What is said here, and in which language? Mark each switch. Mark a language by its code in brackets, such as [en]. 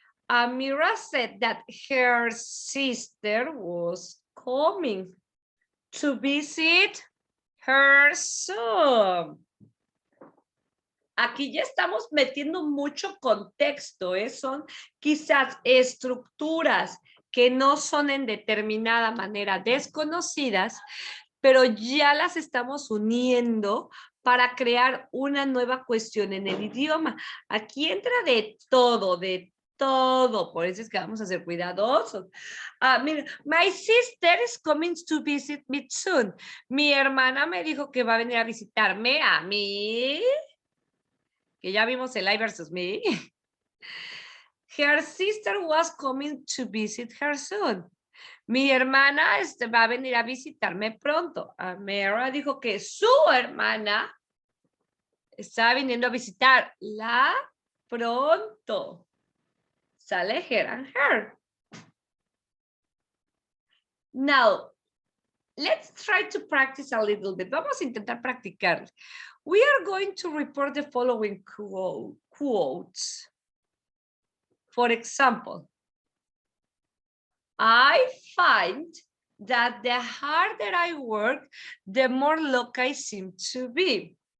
[en] Amira said that her sister was coming to visit her soon. [es] Aquí ya estamos metiendo mucho contexto, ¿eh? Son quizás estructuras que no son en determinada manera desconocidas, pero ya las estamos uniendo para crear una nueva cuestión en el idioma. Aquí entra de todo, por eso es que vamos a ser cuidadosos. [en] Mira, my sister is coming to visit me soon. [es] Mi hermana me dijo que va a venir a visitarme a mí. Que ya vimos el I versus me. [en] Her sister was coming to visit her soon. [es] Mi hermana va a venir a visitarme pronto. Amira dijo que su hermana está viniendo a visitarla pronto. [en] Sale her and her. Now, let's try to practice a little bit. [es] Vamos a intentar practicar. [en] We are going to report the following quotes. For example, I find that the harder I work, the more luck I seem to be.